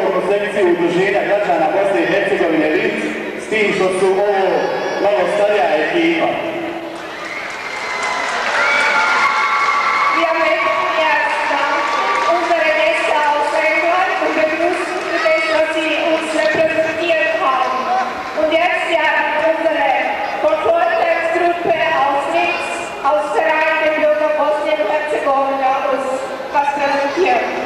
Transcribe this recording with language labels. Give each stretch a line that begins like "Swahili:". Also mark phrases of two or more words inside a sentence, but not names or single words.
Bosnian: sekciju udruženja građana Bosne i Hercegovine Linz, s tim što su ovo malo starija ekipa.
German: Wir möchten erst unsere Gäste aus England und begrüßen für das, was sie uns repräsentiert haben. Und jetzt werden unsere Folklore-Gruppe aus Linz, aus Verein der Bürger Bosnien und Herzegowina uns was präsentieren.